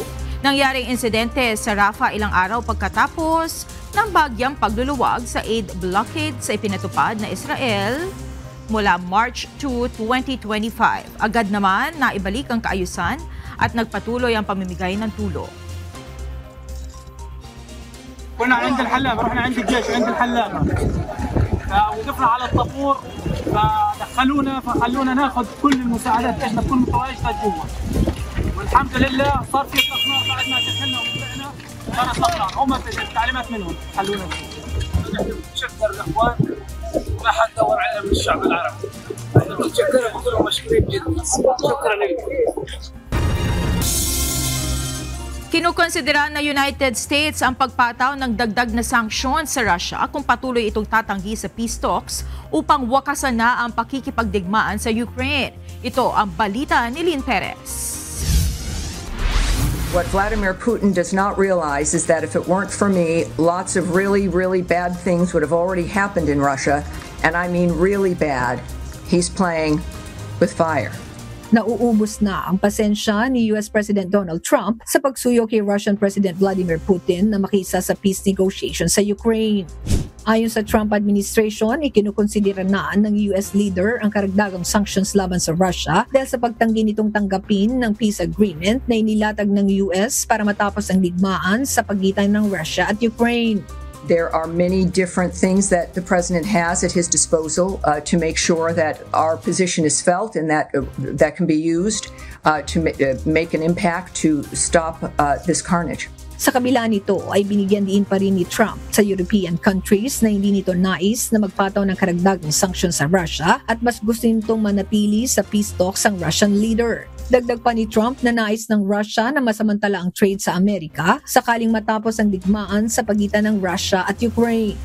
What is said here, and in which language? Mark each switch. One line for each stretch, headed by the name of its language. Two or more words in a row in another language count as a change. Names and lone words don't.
Filipino: Nangyaring insidente sa Rafah ilang araw pagkatapos ng bahagyang pagluluwag sa
English: aid blockade
Filipino: sa ipinatupad na Israel mula March 2, 2025. Agad naman naibalik ang kaayusan at nagpatuloy ang pamimigay ng tulong.
Arabic: كنا عند الحلاق، رحنا عند الجيش عند الحلاق، وقفنا على الطابور فخلونا ناخذ كل المساعدات، احنا تكون متواجده جوا. والحمد لله صار في اطلاق بعد ما دخلنا وطلعنا صار اطلاق، هم التعليمات منهم خلونا. نشكر الاخوان ما حد دور علينا من الشعب العربي. نشكرهم كلهم مشكورين جدا. شكرا لكم.
Filipino: Kinukonsidera na United States ang pagpataw ng dagdag na sanksyon sa Russia kung patuloy itong tatanggi sa
English: peace talks
Filipino: upang wakasan na ang pakikipagdigmaan sa Ukraine. Ito ang balita ni Lynn Perez.
English: What Vladimir Putin does not realize is that if it weren't for me, lots of really, really bad things would have already happened in Russia, and I mean really bad. He's playing with fire.
Filipino: Nauubos na ang pasensya ni US President Donald Trump sa pagsuyo kay Russian President Vladimir Putin na makisa sa
English: peace negotiations
Filipino: sa Ukraine. Ayon sa Trump administration, ikinukonsidera na ng
English: US leader
Filipino: ang karagdagang sanctions laban sa Russia dahil sa pagtanggi nitong tanggapin ng
English: peace agreement
Filipino: na inilatag ng US para matapos ang digmaan sa pagitan ng Russia at Ukraine.
English: There are many different things that the president has at his disposal to make sure that our position is felt and that can be used to make an impact to stop this carnage.
Filipino: Sa kabila nito ay binigyan din pa rin ni Trump sa
English: European countries
Filipino: na hindi nito nais na magpataw ng karagdagang sanctions sa Russia at mas gusto nitong manatili sa
English: peace talks
Filipino: ang Russian leader. Dagdag pa ni Trump na nais ng Russia na masamantala ang trade sa Amerika sakaling matapos ang digmaan sa pagitan ng Russia at Ukraine.